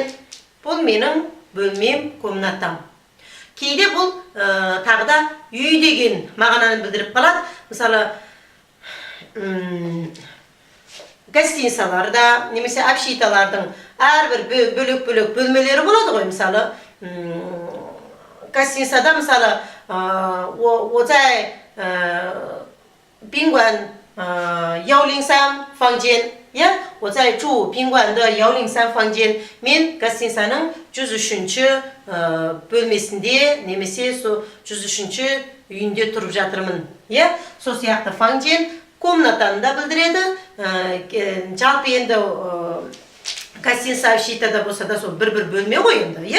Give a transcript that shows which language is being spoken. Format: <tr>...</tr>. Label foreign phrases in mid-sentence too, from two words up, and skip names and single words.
<kk>Бұл менің бөлмем, комнатам. Кейде бұл тағыда үй деген мағынаны білдіріп қалады. Мысалы, гостиницаларда немесе общиталардың әрбір бөлек бөлмелері болады ғой. Мысалы, гостиницада мысалы,</kk> <zh>我在宾馆103房间 我在住宾馆的103房间</zh> <kk>мен гостиницаның 103-ші бөлмесінде немесе 103-ші үйінде тұрып жатырмын. Сол сияқты фаңжен комнатаны да білдіреді. Жалпы енді гостиница общитада болса да сол бір бөлме ғой енді.</kk>